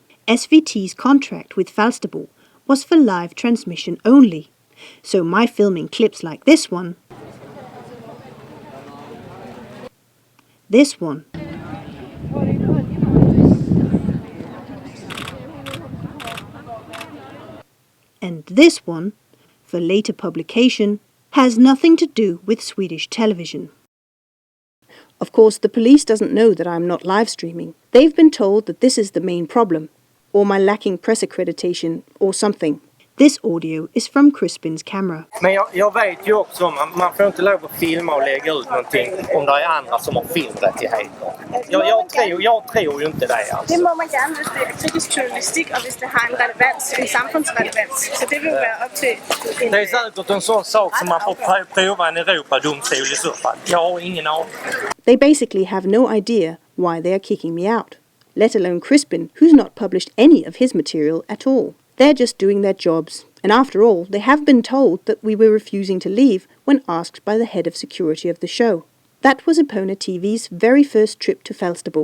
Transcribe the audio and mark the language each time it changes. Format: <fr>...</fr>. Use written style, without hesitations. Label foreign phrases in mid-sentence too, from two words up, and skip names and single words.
<en>SVT's contract with Falsterbo was for live transmission only, so my filming clips like this one, and this one, for later publication, has nothing to do with Swedish television. Of course, the police doesn't know that I'm not live streaming. They've been told that this is the main problem, or my lacking press accreditation, or something. This audio is from Crispin's camera.</en> <sv>Men jag vet ju också att man får inte lov att filma och lägga ut någonting om det är andra som har filmrättigheter. Jag tror ju inte det alltså.</sv> <da>Det må man gerne, hvis det er kritisk journalistik, og hvis det har en relevans, en samfundsrelevans. Så det vil være op til en...</da> <sv>Det är säkert en sån sak som man får prova en Europadomstol i så fall. Jag har ingen aning.</sv> <en>They basically have no idea why they are kicking me out, let alone Crispin, who's not published any of his material at all. They're just doing their jobs, and after all, they have been told that we were refusing to leave when asked by the head of security of the show. That was eponatv's very first trip to Falsterbo.</en>